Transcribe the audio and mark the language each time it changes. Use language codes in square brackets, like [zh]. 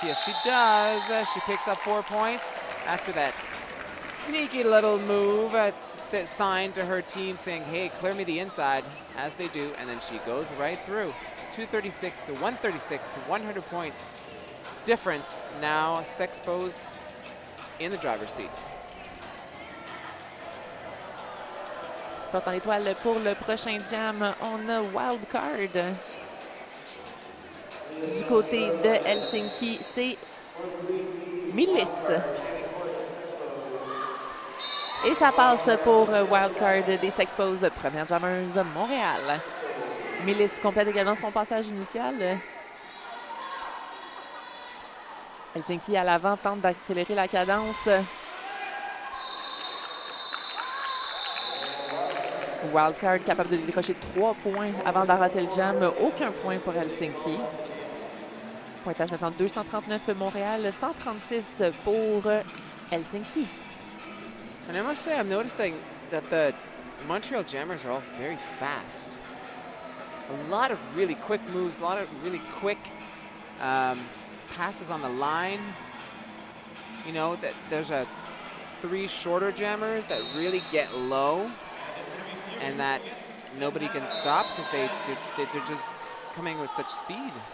[en] Yes, she does. She picks up 4 points after that sneaky little move, sign to her team saying, hey, clear me the inside, as they do. And then she goes right through. 236 to 136, 100 points difference. Now Sexpos in the driver's seat. [fr] Porte en étoile pour le prochain jam, on a wild card. Du côté de Helsinki, c'est Milice. Et ça passe pour wild card des Sexpos, première jammeuse Montréal. Milice complète également son passage initial. Helsinki à l'avant tente d'accélérer la cadence. Wildcard capable de décrocher 3 points avant d'arrêter le jam. Aucun point pour Helsinki. Pointage maintenant 239 Montréal, 136 pour Helsinki. [en] And I must say, I'm noticing that the Montreal Jammers are all very fast. A lot of really quick moves, a lot of really quick passes on the line. You know, that there's 3 shorter jammers that really get low and that nobody can stop because they're just coming with such speed.